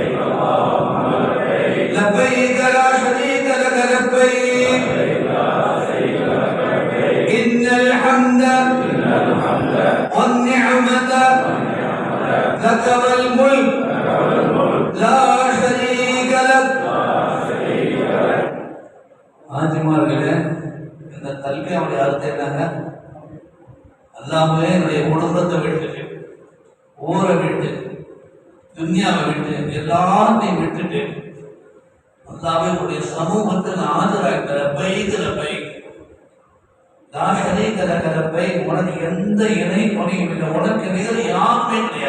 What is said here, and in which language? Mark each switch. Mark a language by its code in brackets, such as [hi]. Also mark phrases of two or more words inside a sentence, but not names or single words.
[ar] لبيك لا شريك لك لبيك إن الحمد والنعمة لك والملك لا شريك لك. [ta] ஆஜிமார்களே, இந்த தல்பியாவுடைய அர்த்தம் என்னங்க? அல்லாஹ்வே என்னுடைய குடும்பத்தை விட்டு, ஊரை விட்டு, துன்யாவை விட்டு, எல்லாத்தையும் விட்டுட்டு அல்லாஹ்வே என்னுடைய சமூகத்தில் ஆஜராகிற பைக் உனக்கு எந்த இணை துணையும் இல்லை, உனக்கு நிகழ் யாருமே கிடையாது.